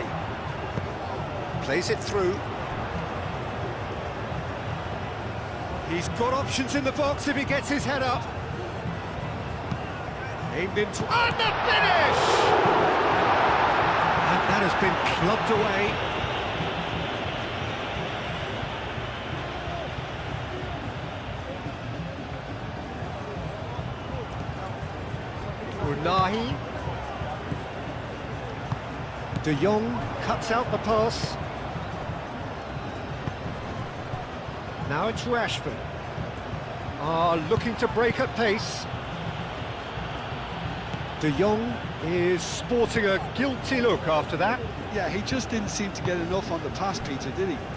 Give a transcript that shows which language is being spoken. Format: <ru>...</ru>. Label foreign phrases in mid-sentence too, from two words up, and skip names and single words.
<en>Plays it through. He's got options in the box if he gets his head up. Aimed into... And the finish! And that has been clubbed away. Unahi. De Jong cuts out the pass. Now it's Rashford. Looking to break at pace. De Jong is sporting a guilty look after that. Yeah, he just didn't seem to get enough on the pass, Peter, did he?</en>